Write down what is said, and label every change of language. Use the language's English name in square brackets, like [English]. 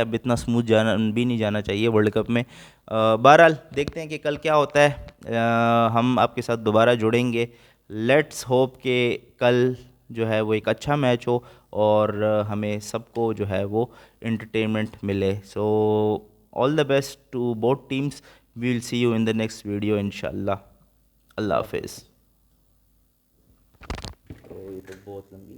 [Urdu] اب اتنا اسموتھ جانا بھی نہیں جانا چاہیے ورلڈ کپ میں. بہرحال دیکھتے ہیں کہ کل کیا ہوتا ہے. ہم آپ کے ساتھ دوبارہ جڑیں گے. [English] let's hope [Urdu] کہ کل جو ہے وہ ایک اچھا میچ ہو اور ہمیں سب کو جو ہے وہ انٹرٹینمنٹ ملے. [English] So all the best to both teams. We will see you in the next video انشاءاللہ. [Urdu] اللہ حافظ. تو یہ تو بہت لمبی